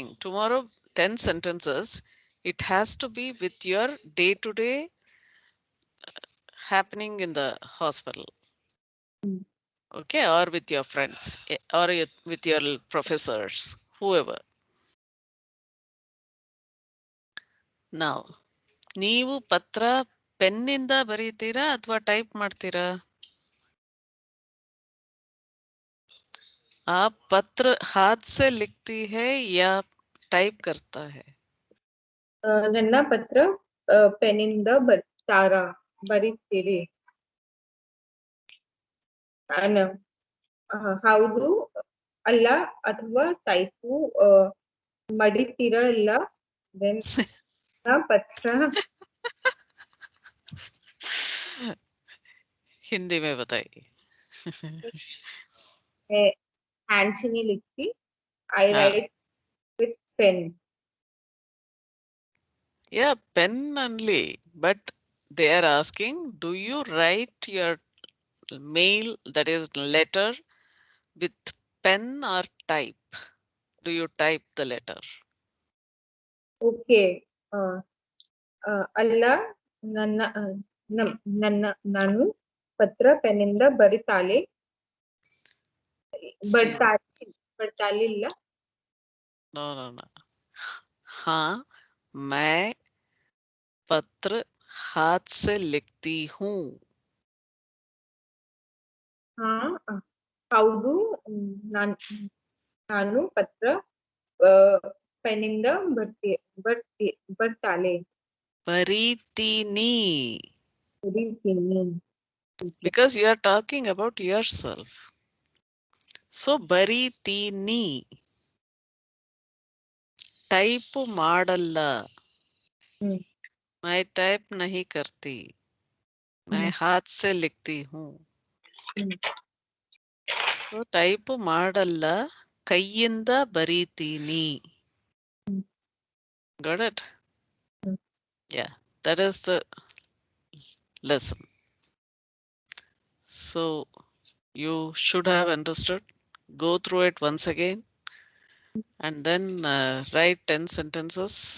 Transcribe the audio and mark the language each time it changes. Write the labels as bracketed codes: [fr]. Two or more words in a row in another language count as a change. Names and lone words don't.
[en] Tomorrow 10 sentences, it has to be with your day-to-day happening in the hospital. Okay, or with your friends, or with your professors, whoever. Now, [kn] ನೀವು ಪತ್ರ ಪೆನ್ನಿಂದ ಬರೀತೀರಾ ಅಥವಾ ಟೈಪ್ ಮಾಡ್ತೀರಾ? [hi] आप पत्र हाथ से लिखती है या टाइप करता है? [kn] ನನ್ನ ಪತ್ರ ಪೆನ್ನಿಂದ ಬರೀತೀರಿ. ಹೌದು ಅಲ್ಲ ಅಥವಾ ಟೈಪು ಮಡಿತೀರಾ ಇಲ್ಲ ದೆನ್ ಪತ್ರ [hi] हिंदी में बताइए. हैंड से नहीं लिखती. I हाँ, [en] write with pen. yeah, pen only. But they are asking, do you write your mail, that is letter, with pen or type? Do you type the letter? Okay. [kn] ಅಲ್ಲ ನನ್ನ ನನ್ನ ನಾನು ಪತ್ರ ಪೆನ್ನಿಂದ ಬರಿತಾಳೆ [en] See, [kn] ಬರ್ತಾಲಿಲ್ಲ. [en] no, no, no. [hi] हाँ, मैं पत्र हाथ से लिखती हूँ. [kn] ಹಾ ಹೌದು ನಾನು ಪತ್ರ ಪೆನ್ನಿಂದ ಬರ್ತಾಳೆ ಬರೀತೀನಿ. ಬರೀತೀನಿ. [en] Because you are talking about yourself. [kn] So ಬರೀತೀನಿ. ಟೈಪ್ ಮಾಡಲ್ಲ. [hi] मैं टाइप नहीं करती. मैं हाथ से लिखती हूँ. [kn] So ಟೈಪ್ ಮಾಡಲ್ಲ, ಕೈಯಿಂದ ಬರೀತೀನಿ. [en] Got it? Yeah, that is the lesson. So you should have understood. Go through it once again and then write 10 sentences.